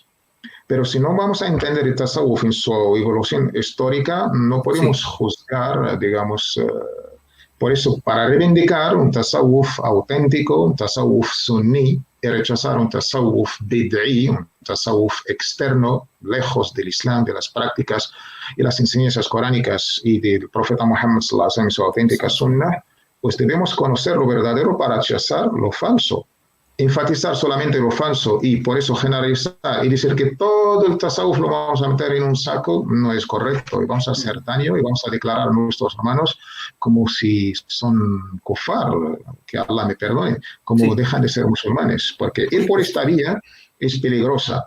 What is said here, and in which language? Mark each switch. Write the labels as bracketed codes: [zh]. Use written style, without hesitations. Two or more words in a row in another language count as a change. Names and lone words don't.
[es] Pero si no vamos a entender el tasawwuf en su evolución histórica, no podemos juzgar, digamos, por eso, para reivindicar un tasawwuf auténtico, un tasawwuf sunní, y rechazar un tasawwuf bid'i, un tasawwuf externo, lejos del Islam, de las prácticas y las enseñanzas coránicas y del profeta Muhammad [ar] صلى الله عليه وسلم, [es] su auténtica sunnah, pues debemos conocer lo verdadero para rechazar lo falso. enfatizar solamente lo falso y por eso generalizar y decir que todo el tasawuf lo vamos a meter en un saco no es correcto y vamos a hacer daño y vamos a declarar a nuestros hermanos como si son kufar, que Allah me perdone, como dejan de ser musulmanes, porque ir por esta vía es peligrosa.